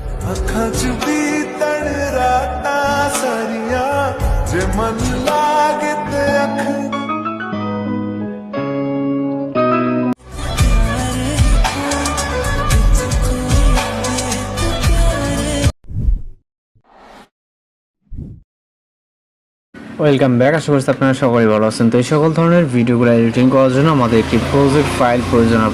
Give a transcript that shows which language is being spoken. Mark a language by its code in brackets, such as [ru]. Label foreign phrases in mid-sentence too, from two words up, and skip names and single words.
[pa] ਅੱਖਾਂ 'ਚ ਬੀਤਣ ਰਾਤਾਂ ਸਾਰੀਆਂ ਜੇ ਮਨ ਲਾਗੇ ਤੇ ਅੱਖ [en] welcome back. [bn] আশা করছি আপনারা সকলেই ভালো আছেন। তো এই সকল ধরনের ভিডিওগুলো এডিটিং করার জন্য আমাদের একটি প্রজেক্ট ফাইল প্রয়োজন হবে।